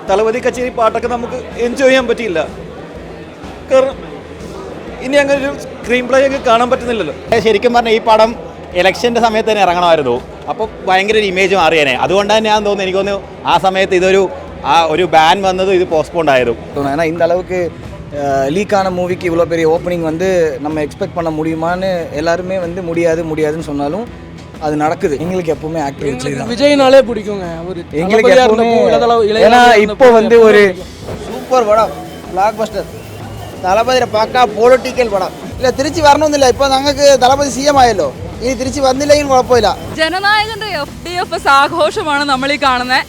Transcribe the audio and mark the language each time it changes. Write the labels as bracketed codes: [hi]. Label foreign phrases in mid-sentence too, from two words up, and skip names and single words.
[ml] തലവതി കച്ചേരി പാട്ടൊക്കെ നമുക്ക് എൻജോയ് ചെയ്യാൻ പറ്റിയില്ല. കാരണം ഇനി അങ്ങനെ ഒരു സ്ക്രീൻ പ്ലേ ഒക്കെ കാണാൻ പറ്റുന്നില്ലല്ലോ. ശരിക്കും പറഞ്ഞാൽ ഈ പടം ഇലക്ഷൻ്റെ സമയത്ത് തന്നെ ഇറങ്ങണമായിരുന്നു. അപ്പോൾ ഭയങ്കര ഒരു ഇമേജ് മാറിയേനെ. അതുകൊണ്ട് തന്നെ ഞാൻ തോന്നുന്നു, എനിക്ക് തോന്നുന്നു ആ സമയത്ത് ഒരു ബാൻ വന്നതും ഇത് പോസ്റ്റ്പോണ്ട് ആയതും. [ta] ஏன்னா இந்த அளவுக்கு லீக்கான மூவிக்கு இவ்வளோ பெரிய ஓப்பனிங் வந்து நம்ம எக்ஸ்பெக்ட் பண்ண முடியுமான்னு எல்லாருமே வந்து முடியாதுன்னு சொன்னாலும் அது நடக்குது. எங்களுக்கு எப்பவுமே ஆக்டர் விஜய் தான். விஜய்னாலே பிடிக்குங்க. எங்களுக்கு எப்பவுமே, ஏன்னா இப்போ வந்து ஒரு சூப்பர் படம், பிளாக் பஸ்டர். தளபதியை பார்க்க [ml] പൊളിറ്റിക്കൽ പടം ഇല്ല, തിരിച്ച് വരണമെന്നില്ല. ഇപ്പോൾ ഞങ്ങൾക്ക് തളപതി CM ആയല്ലോ, ഇനി തിരിച്ച് വന്നില്ലെങ്കിൽ കുഴപ്പമില്ല. ജനനായകന്റെ FDFS ആഘോഷമാണ് നമ്മൾ ഈ കാണുന്നത്.